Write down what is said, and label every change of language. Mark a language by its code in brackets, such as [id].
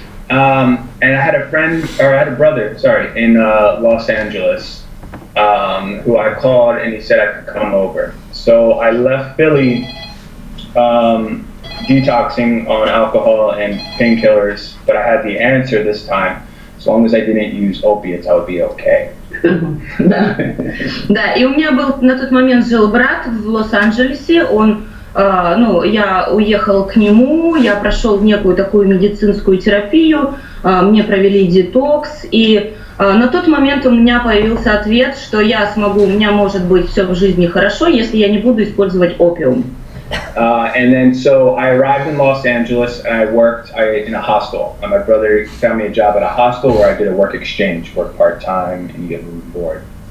[en] And I had a brother, in Los Angeles, who I called and he said I could come over. So I left Philly, detoxing on alcohol and painkillers, but I had the answer this time. As long as I didn't use opiates, I would be okay. [ru] Да. Да, и у меня был на тот момент жил брат в Лос-Анджелесе, я уехал к нему, я прошел некую такую медицинскую терапию, мне провели детокс, и на тот момент у меня появился ответ, что у меня может быть все в жизни хорошо, если я не буду использовать опиум. [en] And then so I arrived in Los Angeles and I worked in a hostel. My brother found me a job at a hostel where I did a work exchange, work part-time and you get room and board.